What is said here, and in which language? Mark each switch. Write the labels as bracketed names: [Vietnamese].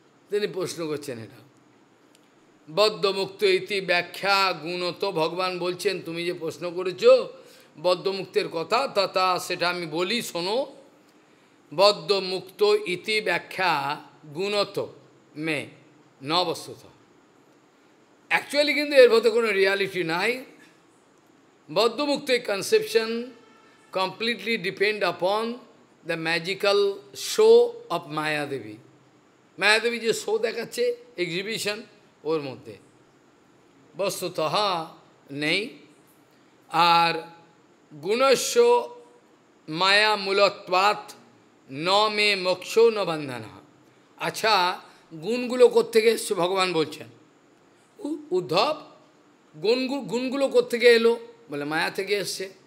[Bangla] তিনি প্রশ্ন করছেন এটা। [Sanskrit] বদ্ধমুক্ত ইতি ব্যাখ্যা গুণত, [Bangla] ভগবান বলছেন তুমি যে প্রশ্ন করেছ বদ্ধমুক্তের কথা, তথা সেটা আমি বলি, শোনো। [Sanskrit] বদ্ধমুক্ত ইতি ব্যাখ্যা গুণত মে ন বস্তুত। [Bangla] অ্যাকচুয়ালি কিন্তু এর মধ্যে কোনো রিয়ালিটি নাই। [English] বদ্ধমুক্ত conception completely depend upon the magical show of Mayadevi. [Bangla] Mayadevi যে শো দেখাচ্ছে, এক্সিবিশন, ওর মধ্যে বস্তুতঃ নেই। [Sanskrit] আর গুণস্য মায়া মূলত্বাৎ ন মে মোক্ষ ন বন্ধনা। [Bangla] আচ্ছা, গুণগুলো কোত্থেকে এসছে ভগবান বলছেন? উদ্ধব, গুণগুলো কোত্থেকে এলো? বলে মায়া থেকে এসছে।